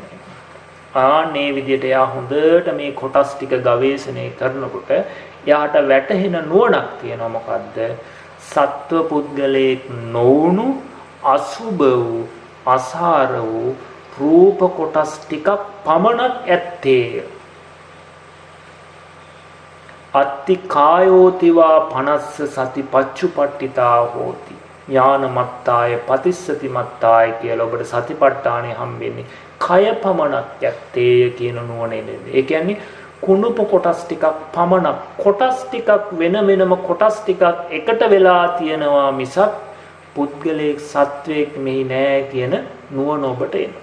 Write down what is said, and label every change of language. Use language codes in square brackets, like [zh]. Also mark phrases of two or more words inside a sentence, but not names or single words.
[si] ආන්නේ විදිහට එයා හොඳට මේ කොටස් ටික ගවේෂණය කරනකොට එයාට වැටහෙන නුවණක් තියෙනවා. මොකද්ද? සත්ව පුද්ගලයෙක් නොවුණු අසුභ වූ අසාර වූ රූප කොටස් ටිකක් පමණක් ඇත්තේ. [pi] අත්ති කායෝතිවා 50 සති පච්චුපට්ඨිතා හෝති. ඥාන මත්තාය පතිස්සති මත්තාය [si] කියලා ඔබට සතිපට්ඨානෙ හම්බෙන්නේ කය පමණක් ඇත්තේ කියන නුවණෙන්නේ. ඒ කියන්නේ කුණුප කොටස් ටිකක් පමණක් කොටස් ටිකක් වෙන වෙනම කොටස් ටිකක් එකට වෙලා තියෙනවා මිසක් පුද්ගලයෙක් සත්වයක් මෙහි නෑ කියන නුවණ ඔබට එනවා.